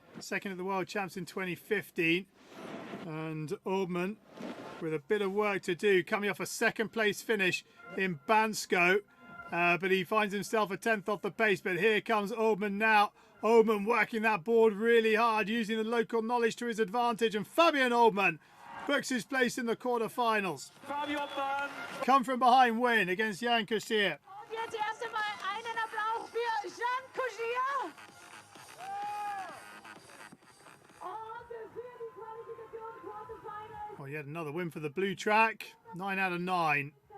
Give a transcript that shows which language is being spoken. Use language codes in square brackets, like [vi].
[en] Second at the World Champs in 2015. And Oldman with a bit of work to do, coming off a 2nd place finish in Bansko. But he finds himself a 10th off the pace. But here comes Oldman now. Oldman working that board really hard, using the local knowledge to his advantage. And Fabian Oldman books his place in the quarterfinals. Come from behind win against Jan Kusier. [de] Und jetzt erst einmal einen Applaus für Jan Kusier. Und für die Qualifikation Quarterfinals. [en] Well, yet another win for the blue track. 9 out of 9.